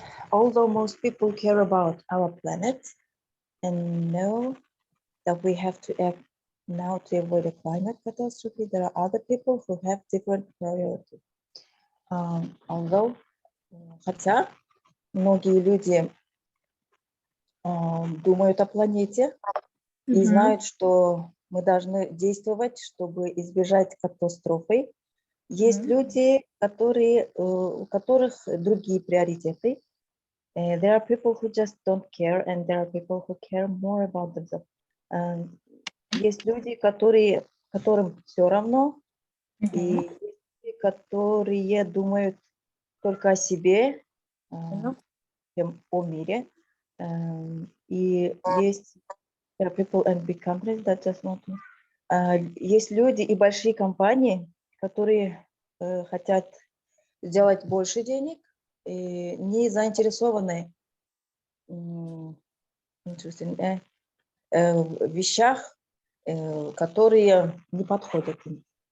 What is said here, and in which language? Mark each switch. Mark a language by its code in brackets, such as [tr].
[en] Although most people care about our planet and know that we have to act now to avoid a climate catastrophe, there are other people who have different priorities. [ru] Хотя многие люди думают о планете и знают, что мы должны действовать, чтобы избежать катастрофы. Есть люди, у которых другие приоритеты, [en] There are people who just don't care, and there are people who care more about themselves. [ru] Есть люди, которым все равно, и есть люди, которые думают только о себе, чем о мире. И есть [en] people and big companies that just want to. [ru] Есть люди и большие компании, которые хотят сделать больше денег и не заинтересованы в вещах, которые не подходят им.